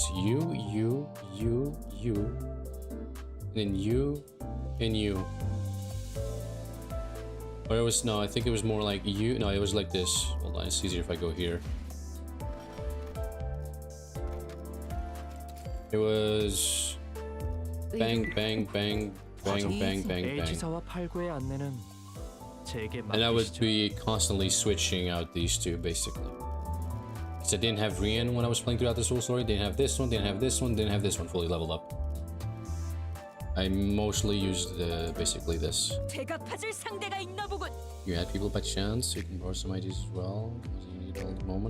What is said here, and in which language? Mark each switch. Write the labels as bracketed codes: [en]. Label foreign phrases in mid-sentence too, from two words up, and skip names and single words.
[en] You, and then you, and you. Or it was, no, I think it was more like you. No, it was like this. Hold on, it's easier if I go here. It was bang, bang, bang, bang, bang, bang, bang. [ko] A지사와 8구의 안내는 제게 [en] And I would [ko] 맡기시죠. [en] be constantly switching out these two, basically. Because I didn't have Rian when I was playing throughout this whole story. Didn't have this one, didn't have this one, didn't have this one fully leveled up. I mostly used basically this. You add people by chance, you can borrow some ideas as well, because you need all the moment.